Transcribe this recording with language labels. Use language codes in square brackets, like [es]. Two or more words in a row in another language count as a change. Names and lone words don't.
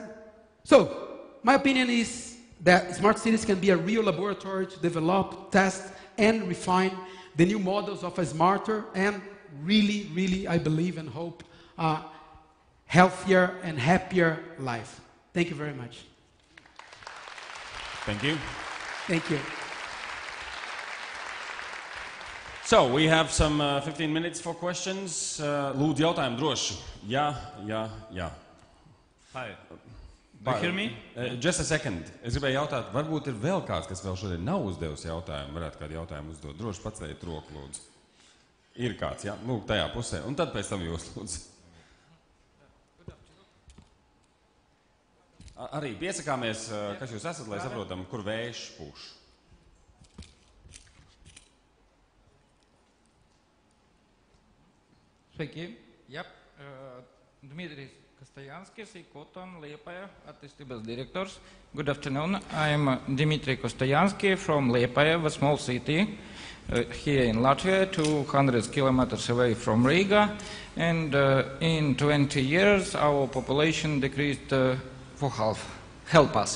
[en] So, my opinion is that smart cities can be a real laboratory to develop, test, and refine the new models of a smarter and really, really, I believe and hope, healthier and happier life. Thank you very much. Thank you. Thank you. So, we have some 15 minutes for questions. [lv] Lūdzu, jautājumu droši. Jā. [en] Hi. Do you hear me? Just a second. [lv] Es gribēju jautāt, varbūt ir vēl kāds, kas vēl šodien nav uzdevis jautājumu, varētu kādu jautājumu uzdot. Droši paceliet roku, lūdzu. Ir kāds, jā? Lūk, tajā pusē. Un tad pēc tam jūs, lūdzu. Arī piesakāmies, kas jūs esat, lai saprotam, kur vējš pūš. Sveiki. Yep. Dmitry Kostoyanskis, Koton, Liepāja, attīstības directors. [en] Good afternoon. I'm Dmitry Kostoyansky from Liepāja, a small city here in Latvia, 200 kilometers away from Riga. And in 20 years, our population decreased for half. Help us.